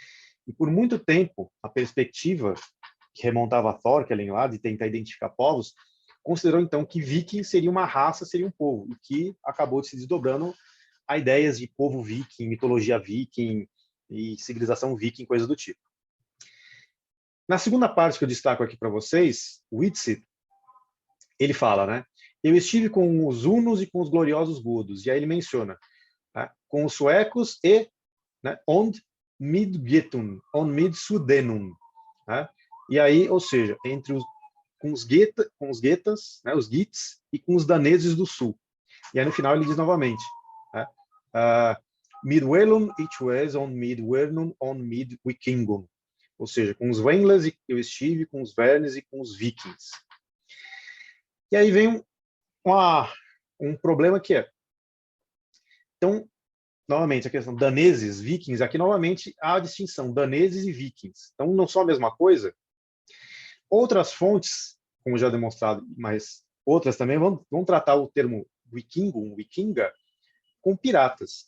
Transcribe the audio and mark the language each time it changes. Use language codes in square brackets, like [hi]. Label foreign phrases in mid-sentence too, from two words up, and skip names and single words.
[pt] E por muito tempo, a perspectiva que remontava a Thorkelin lá, de tentar identificar povos, considerou então que viking seria uma raça, seria um povo, e que acabou se desdobrando a ideias de povo viking, mitologia viking e civilização viking, coisas do tipo. Na segunda parte que eu destaco aqui para vocês, Whitsit, ele fala, né? Eu estive com os hunos e com os gloriosos godos, e aí ele menciona, né, com os suecos e, né, [ang] ond midgetun, on midsudenum, [pt] né? E aí, ou seja, entre os com os guetas, né, os gits, e com os daneses do sul. E aí no final ele diz novamente, né, [ang] Midwellum itwes on Midwernum on Midwikingum, [pt] ou seja, com os Wendlers eu estive, com os Vernes e com os Vikings. E aí vem um problema que é, então, novamente, a questão daneses, vikings, aqui novamente há a distinção, daneses e vikings. Então, não são a mesma coisa. Outras fontes, como já demonstrado, mas outras também vão tratar o termo vikingo, vikinga, com piratas.